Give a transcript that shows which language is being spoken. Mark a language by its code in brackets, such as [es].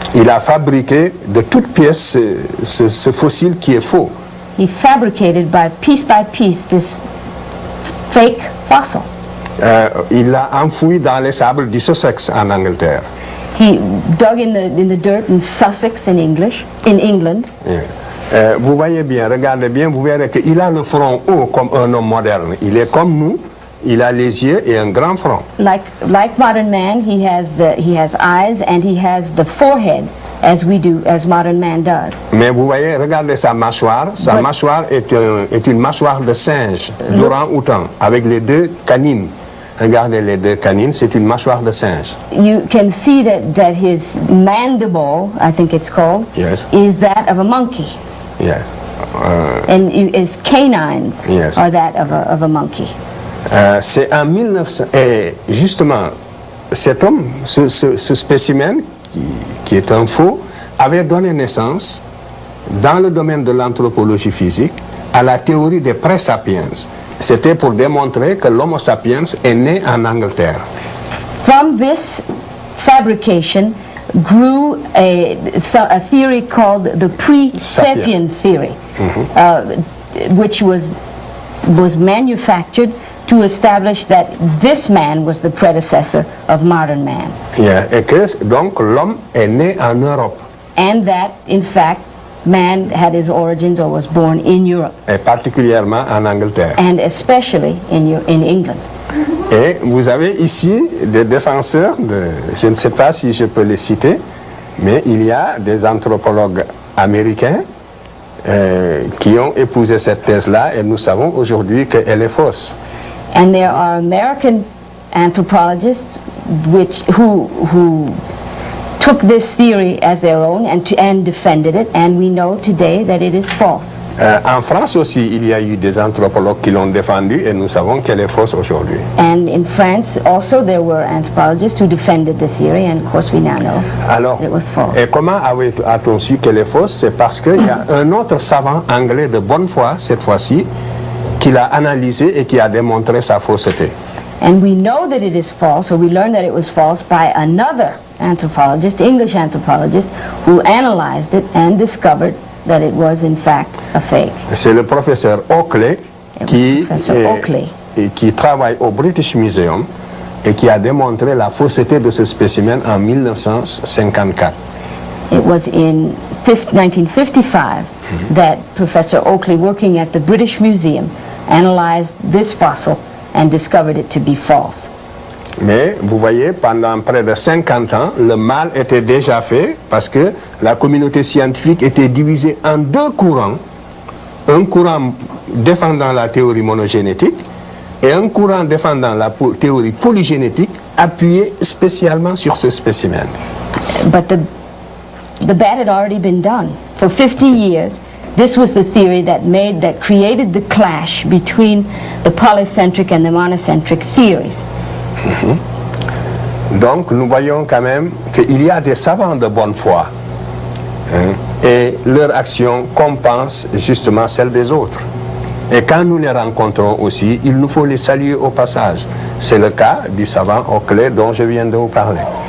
[fr] Il a fabriqué de toutes pièces ce fossile qui est faux. [en] He fabricated by piece this fake fossil. [fr] Il l'a enfoui dans les sables du Sussex en Angleterre. [en] He dug in the dirt in Sussex in England. Yeah. [fr] Vous voyez bien, regardez bien, vous verrez qu'il a le front haut comme un homme moderne. Il est comme nous, il a les yeux et un grand front. [en] Like modern man, he has eyes and he has the forehead as modern man does. [fr] Mais vous voyez, regardez sa mâchoire. Sa mâchoire est une mâchoire de singe, d'orang-outan, avec les deux canines. Regardez les deux canines, c'est une mâchoire de singe. [en] You can see that his mandible, I think it's called, yes, is that of a monkey. Yes. And his canines, yes, are that of a monkey. [fr] C'est en 1900, et justement, cet homme, ce spécimen, qui est un faux, avait donné naissance, dans le domaine de l'anthropologie physique, à la théorie des pré-sapiens. C'était pour démontrer que l'Homo sapiens est né en Angleterre. [en] From this fabrication grew a theory called the pre-sapien theory, which was manufactured to establish that this man was the predecessor of modern man. Yeah. [fr] Et que donc l'homme est né en Europe. [en] And that, in fact, man had his origins or was born in Europe. [fr] Et particulièrement en Angleterre. [en] And especially in England. [fr] Et vous avez ici des défenseurs je ne sais pas si je peux les citer, mais il y a des anthropologues américains qui ont épousé cette thèse-là et nous savons aujourd'hui qu'elle est fausse. [en] And there are American anthropologists who took this theory as their own and defended it, and we know today that it is false. [fr] En France aussi, il y a eu des anthropologues qui l'ont défendu et nous savons qu'elle est fausse aujourd'hui. [en] And in France also there were anthropologists who defended the theory, and of course we now know that it was false. [fr] Et comment a-t-on su qu'elle est fausse? C'est parce qu'il y a un autre savant anglais de bonne foi, cette fois-ci, qui l'a analysé et qui a démontré sa fausseté. [en] And we know that it is false, or we learned that it was false by another anthropologist, English anthropologist, who analyzed it and discovered that it was in fact a fake. [fr] C'est le professeur Oakley qui travaille au British Museum et qui a démontré la fausseté de ce spécimen en 1954. [en] It was in 1955 that Professor Oakley, working at the British Museum, analyzed this fossil and discovered it to be false. [fr] Mais vous voyez, pendant près de 50 ans, le mal était déjà fait parce que la communauté scientifique était divisée en deux courants. Un courant défendant la théorie monogénétique et un courant défendant la théorie polygénétique appuyé spécialement sur ce spécimen. [en] But the bet had already been done. For 50 years, this was the theory that created the clash between the polycentric and the monocentric theories. [fr] Donc nous voyons quand même qu'il y a des savants de bonne foi, hein, et leur action compense justement celle des autres. Et quand nous les rencontrons aussi, il nous faut les saluer au passage. C'est le cas du savant Oakley dont je viens de vous parler.